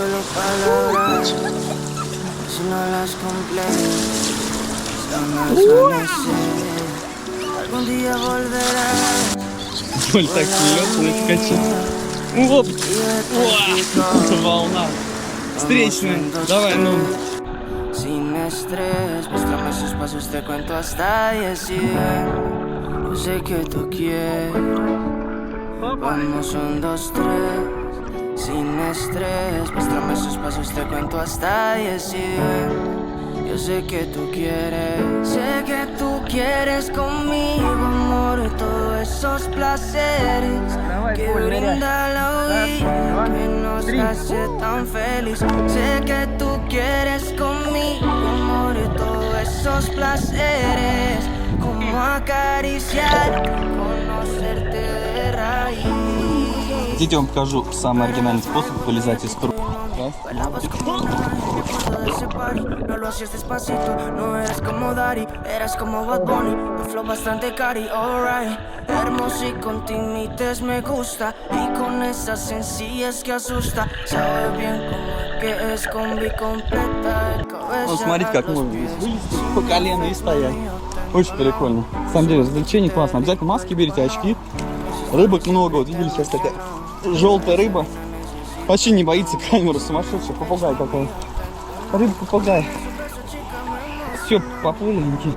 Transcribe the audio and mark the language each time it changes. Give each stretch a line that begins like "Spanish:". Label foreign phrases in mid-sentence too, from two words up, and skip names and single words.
Russian: Поль так смеется, на качаться. Оп! Волна. Встречная. Давай,
Spanish: Sin estrés, muéstrame esos pasos, te cuento hasta 10 y yo sé que tú quieres. Vamos 1, 2, 3. Sin estrés, muéstrame esos pasos, te cuento hasta 10 y yo sé que tú quieres. Sé que tú quieres conmigo, amor, todos esos placeres que brinda la vida, que nos hace tan feliz. Sé que tú quieres conmigo, amor, todos esos placeres, como acariciar, conocerte de raíz.
Russian: Хотите, я вам покажу самый оригинальный способ вылезать из круга.
Spanish: No lo hacías despacito, no eras como Daddy, eras como Bad Bunny, tu flow bastante cari, alright. Hermoso y con timites me gusta, y con esa sencillez que asusta. Sabe bien como que es combi completa de cabeza.
Russian: Смотрите, как можно вылезти по колено и стоять. Очень прикольно. На самом деле, развлечение классно. Обязательно маски берите, очки. Рыбок много. Вот видели, сейчас такая желтая рыба. Вообще не боится камеру, сумасшедший. Попугай какой. Рыба-попугай. Все, популенький.